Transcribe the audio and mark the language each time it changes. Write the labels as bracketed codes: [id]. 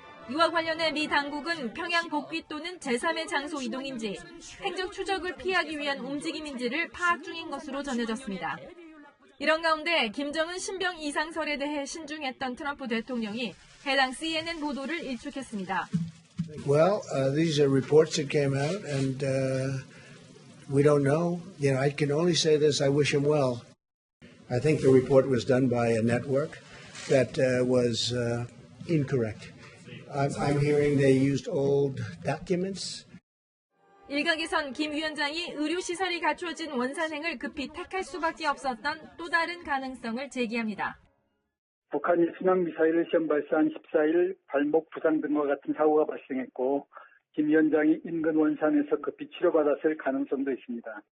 [ko] 이와 관련해 미 당국은 평양 복귀 또는 제3의 장소 이동인지 행적 추적을 피하기 위한 움직임인지를 파악 중인 것으로 전해졌습니다. 이런 가운데 김정은 신병 이상설에 대해 신중했던 트럼프 대통령이 해당 CNN 보도를 일축했습니다. [en] Well, these are reports that came out, and we don't know. I can only say this: I wish him well. I think the report was done by a network that was incorrect. I'm hearing they used old documents. [ko] 일각에선 김 위원장이 의료시설이 갖춰진 원산행을 급히 택할 수밖에 없었던 또 다른 가능성을 제기합니다. 북한이 순항미사일을 시험 발사한 14일 발목 부상 등과 같은 사고가 발생했고 김 위원장이 인근 원산에서 급히 치료받았을 가능성도 있습니다.